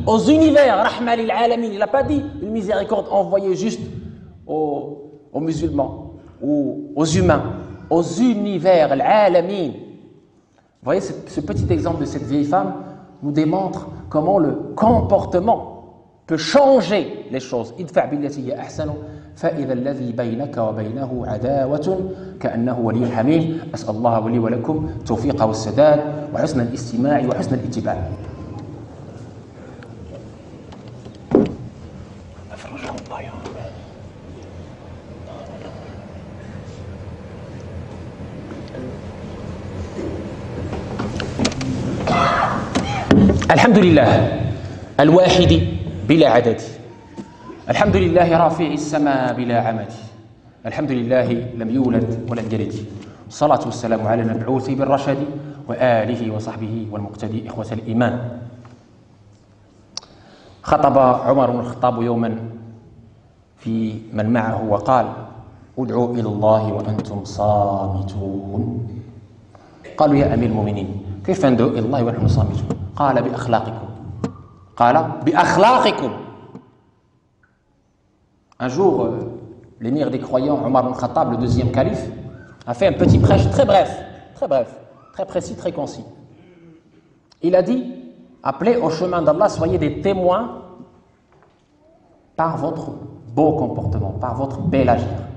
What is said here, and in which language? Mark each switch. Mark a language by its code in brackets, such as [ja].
[fr] Aux univers, [ar] rahma lil alamin. [fr] Il n'a pas dit une miséricorde envoyée juste aux musulmans. aux humains, aux univers, [ar] l'alamin. [fr] Vous voyez, ce petit exemple de cette vieille femme nous démontre comment le comportement peut changer les choses. [ar] ادفع بالتي هي احسن فاذا الذي بينك وبينه عداوه كانه ولي حميم. اسال الله لي ولكم التوفيق والسداد وحسن الاستماع وحسن الاتباع. الحمد لله الواحد بلا عدد، الحمد لله رافع السماء بلا عمد، الحمد لله لم يولد ولم يلد، صلاة والسلام على المبعوث بالرشد وآله وصحبه والمقتدي إخوة الإيمان. خطب عمر بن الخطاب يوما في من معه وقال: ادعوا إلى الله وأنتم صامتون. قالوا: يا أمير المؤمنين، كيف ندعو إلى الله ونحن صامتون؟ قال: بأخلاقكم. قال: بأخلاقكم. [fr] Un jour, l'émir des croyants, Omar ibn Khattab, le deuxième calife, a fait un petit prêche très bref, très précis, très concis. Il a dit: appelez au chemin d'Allah, soyez des témoins par votre beau comportement, par votre bel agir.